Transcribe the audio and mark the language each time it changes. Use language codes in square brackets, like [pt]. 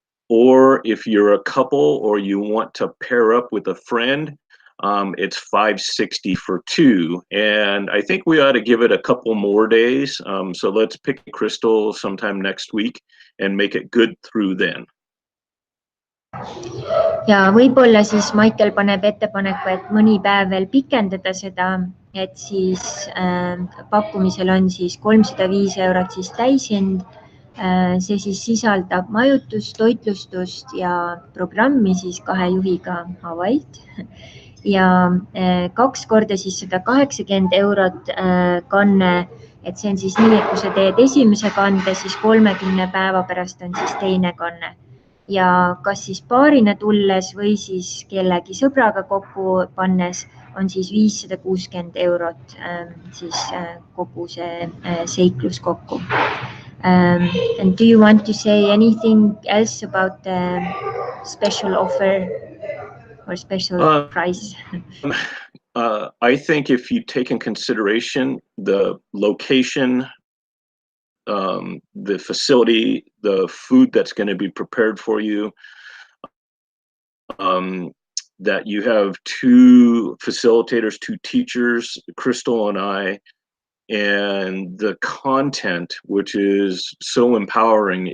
[en] Or if you're a couple or you want to pair up with a friend, it's $560 for 2. And I think we ought to give it a couple more days. So let's pick Crystal sometime next week and make it good through then. [et] Ja võib-olla siis Michael paneb ettepaneku, et mõni päev veel pikendada seda, et siis pakkumisel on siis €305 siis täishind. See siis sisaldab majutust, toitlustust ja programmi siis 2 juhiga Hawaii'lt. Ja 2 korda siis €180 kanne, et see on siis nii, et kui sa teed esimese kande, siis 30 päeva pärast on siis teine kanne. Ja kas siis paarina tulles või siis kellegi sõbraga kokku pannes on siis €560 siis kogu see seiklus kokku. [en] And do you want to say anything else about the special offer or special price? I think if you take in consideration the location, the facility, the food that's going to be prepared for you, that you have 2 facilitators, 2 teachers, Crystal and I, and the content, which is so empowering.